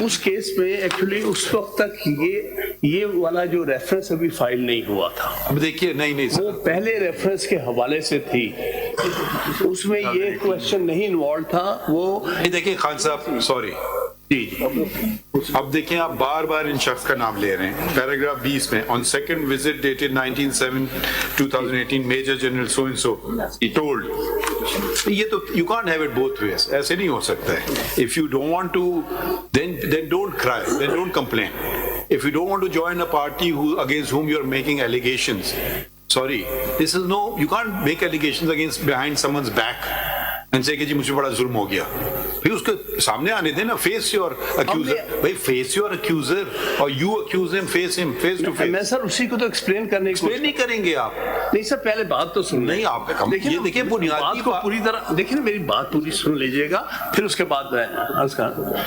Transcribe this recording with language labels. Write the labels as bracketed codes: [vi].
[ur] اس case میں actually اس وقت تک یہ والا جو ریفرنس ابھی فائل نہیں ہوا تھا. اب دیکھیے, نہیں وہ پہلے ریفرنس کے حوالے سے تھی, اس میں یہ کوشچن نہیں انوالو تھا. وہ دیکھیں خان صاحب, سوری جی اب دیکھیں, آپ بار بار ان شخص کا نام لے رہے ہیں. پیراگراف 20 میں [en] on second visit dated 19/7/2018 Major General so and so told. [ur] یہ تو [en] you can't have it both ways. [ur] ایسے نہیں ہو سکتا ہے. [en] If you don't want to, then don't cry, then don't complain. If you don't want to join a party against whom you are making allegations, sorry, this is no, you can't make allegations behind someone's back [ur] ان سے کہ جی مجھ پہ بڑا ظلم ہو گیا, پھر اس کے سامنے آنے دیں نا, [en] face your accuser, [ur] بھائی فیس یور اکیوزر اور [en] You accuse ہم, face ہم, face to face. [ur] میں سر اسی کو تو ایکسپلین کرنے کی ایکسپلین نہیں کریں گے آپ. نہیں سر, پہلے بات تو سن نہیں آپ یہ دیکھیں بنیادی بات کو پوری طرح دیکھیں, میری بات پوری سن لیجئے گا, پھر اس کے بعد میں عرض کروں.